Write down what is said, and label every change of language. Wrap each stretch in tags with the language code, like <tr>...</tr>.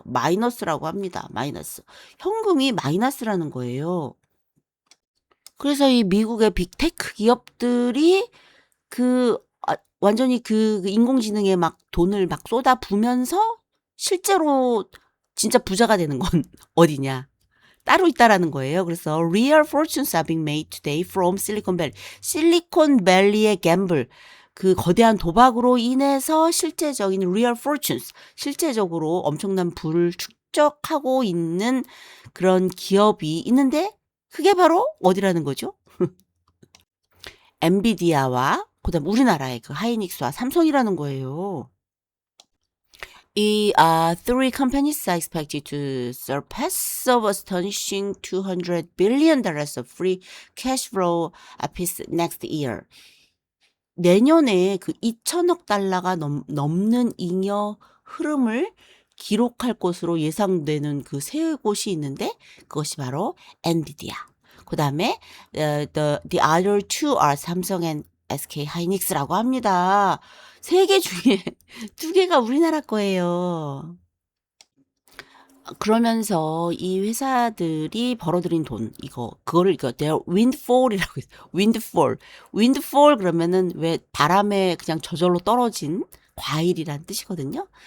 <ko>마이너스라고 합니다. 마이너스. 현금이 마이너스라는 거예요. 그래서 이 미국의 빅테크 기업들이 완전히 그 인공지능에 막 돈을 막 쏟아 부면서 실제로 진짜 부자가 되는 건 어디냐? 따로 있다라는 거예요.</ko> <en>그래서 real fortunes are being made today from Silicon Valley.</en> <ko>실리콘밸리의 갬블, 그 거대한 도박으로 인해서 실제적인</ko> <en>real fortunes,</en> <ko>실제적으로 엄청난 부를 축적하고 있는 그런 기업이 있는데 그게 바로 어디라는 거죠? 엔비디아와 그다음 우리나라의 그 하이닉스와 삼성이라는 거예요.</ko> <en>이 three companies are expected to surpass of astonishing $200 billion of free cash flow apiece next year.</en> <ko>내년에 그 2천억 달러가 넘는 잉여 흐름을 기록할 것으로 예상되는 그 세 곳이 있는데 그것이 바로 엔비디아.</ko> <en>그다음에 the other two are 삼성 and SK 하이닉스라고 합니다.</en> <ko>세 개 중에 두 개가 우리나라 거예요. 그러면서 이 회사들이 벌어들인 돈, 그거를</ko> <en>their windfall</en> <ko>이라고 했어요. windfall 그러면은 왜 바람에 그냥 저절로 떨어진 과일이란 뜻이거든요.</ko>